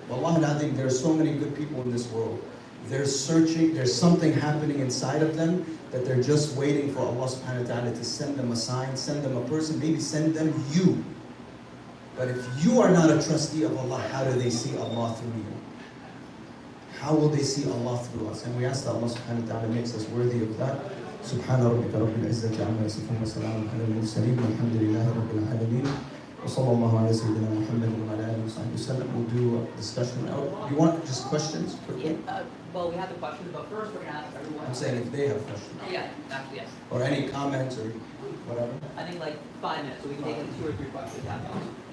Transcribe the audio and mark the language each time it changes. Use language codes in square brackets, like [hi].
[en] Wallahi al-azim, there are so many good people in this world. They're searching, there's something happening inside of them that they're just waiting for Allah subhanahu wa ta'ala to send them a sign, send them a person, maybe send them you. But if you are not a trustee of Allah, how do they see Allah through you? How will they see Allah through us? And we ask that Allah subhanahu wa ta'ala makes us worthy of that. [ar] سبحان ربك رب العزة عما يصفون وسلام على المرسلين والحمد لله رب العالمين وصلى الله على سيدنا محمد وعلى آله وصحبه وسلم. [en] We'll do a discussion. You want just questions? Yeah, well, we have the questions, but first we're gonna ask everyone. I'm saying if they have questions. Yeah, actually, yes. Or any comments or whatever. I think like 5 minutes, so we can take in 2 or 3 questions at most.